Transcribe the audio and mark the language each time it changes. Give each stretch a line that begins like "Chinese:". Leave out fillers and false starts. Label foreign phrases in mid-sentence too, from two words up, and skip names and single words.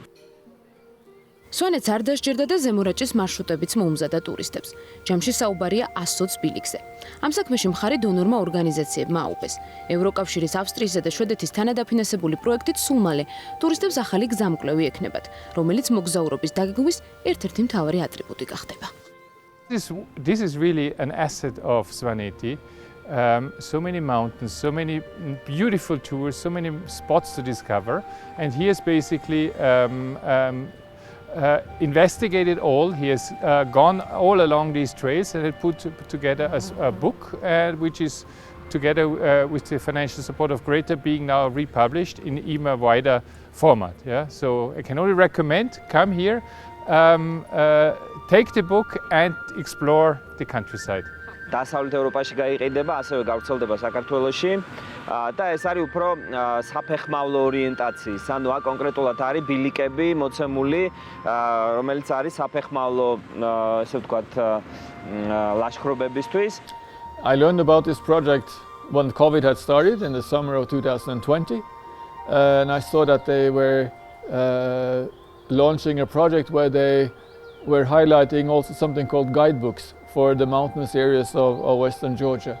Georgian: სვანეთს არ დასჭირდა და ზემორაჭის მარშრუტებიც მოუმზადა ტურისტებს. ჯამში საუბარია 120 ბილიკზე. ამ საქმეში მხარი დონორმა ორგანიზაციებმა აუპეს. ევროკავშირის, ავსტრიისა და შვედეთის თანადაფინანსებული პროექტით სულ მალე ტურისტებს ახალი გზამკვლევი ექნებათ, რომელიც მოგზაურობის დაგეგმვის ერთ-ერთი მთავარი ატრიბუტი გახდება.
English: This is really an asset of Svaneti. So many mountains, so many beautiful tours, so many spots to discover, and he has basically investigated all. He has gone all along these trails and had put together a book, which is together with the financial support of Greta being now republished in even a wider format. Yeah? So I can only recommend, come here, take the book and explore the countryside.
Georgian: დასავლეთ ევროპაში გაიყიდება, ასევე გავრცელდება საქართველოში და ეს არის უფრო საფეხმავლო ორიენტაციის, ანუ აქ კონკრეტულად არის ბილიკები მოცემული, რომელიც არის საფეხმავლო, ესე ვთქვათ, ლაშქრობებისთვის.
English: I learned about this project when COVID had started in the summer of 2020, and I saw that they were launching a project where they were highlighting also something called guidebooks for the mountainous areas of western Georgia.